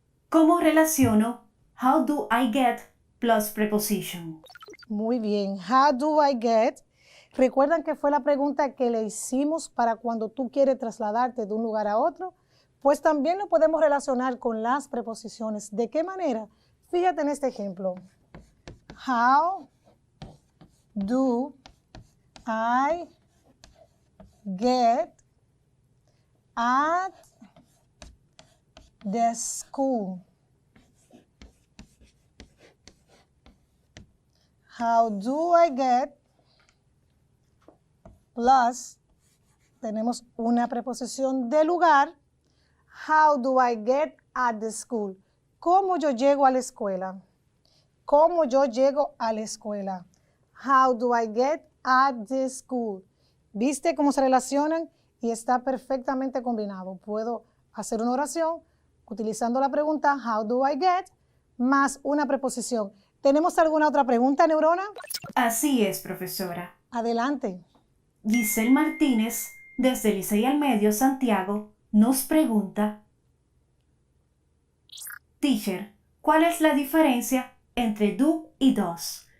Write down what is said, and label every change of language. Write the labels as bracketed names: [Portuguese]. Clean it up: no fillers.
[Spanish] ¿Cómo relaciono [English] how do I get plus preposition? [Spanish] Muy bien. [English] How do I get? [Spanish] ¿Recuerdan que fue la pregunta que le hicimos para cuando tú quieres trasladarte de un lugar a otro? Pues también lo podemos relacionar con las preposiciones. ¿De qué manera? Fíjate en este ejemplo. [English] How do I get at the school? How do I get plus, [Spanish] tenemos una preposición de lugar. [English] How do I get at the school? [Spanish] ¿Cómo yo llego a la escuela? ¿Cómo yo llego a la escuela? [English] How do I get at the school? [Spanish] ¿Viste cómo se relacionan? Y está perfectamente combinado. Puedo hacer una oración utilizando la pregunta [English] how do I get [Spanish] más una preposición. ¿Tenemos alguna otra pregunta, Neurona? Así es, profesora. Adelante. Giselle Martínez, desde Licey al Medio, Santiago, nos pregunta: Teacher, ¿cuál es la diferencia entre do y does?